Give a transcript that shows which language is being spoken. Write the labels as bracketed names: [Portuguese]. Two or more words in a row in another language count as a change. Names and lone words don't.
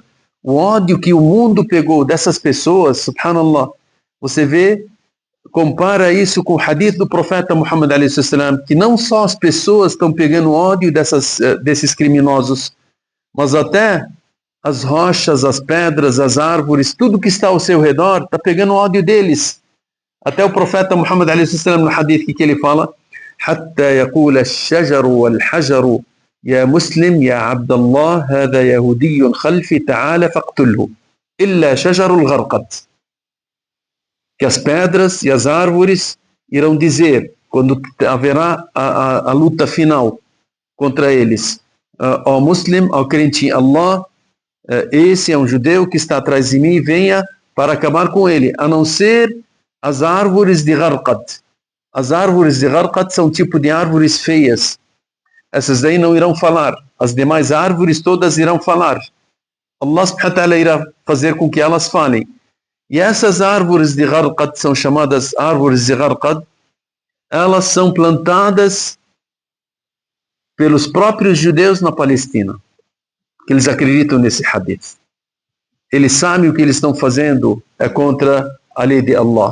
[Portuguese] O ódio que o mundo pegou dessas pessoas, subhanallah, você vê, compara isso com o hadith do profeta Muhammad a.s., que não só as pessoas estão pegando ódio desses criminosos, mas até as rochas, as pedras, as árvores, tudo que está ao seu redor está pegando ódio deles. Até o profeta Muhammad a.s. no hadith que ele fala: [Arabic] حتى يقول الشجر والحجر يا مسلم يا عبد الله هذا يهودي خلفي تعال فاقتله إلا شجر الغرقد. [Portuguese] Que as pedras e as árvores irão dizer, quando haverá a luta final contra eles: ó muslim, ó crente em Allah, esse é um judeu que está atrás de mim, venha para acabar com ele, a não ser as árvores de Gharqad. As árvores de Gharqad são tipo de árvores feias. Essas daí não irão falar. As demais árvores todas irão falar. [Arabic] الله سبحانه وتعالى [Portuguese] irá fazer com que elas falem. E essas árvores de Gharqad são chamadas árvores de Gharqad. Elas são plantadas pelos próprios judeus na Palestina, que eles acreditam nesse hadith. Eles sabem o que eles estão fazendo é contra a lei de Allah.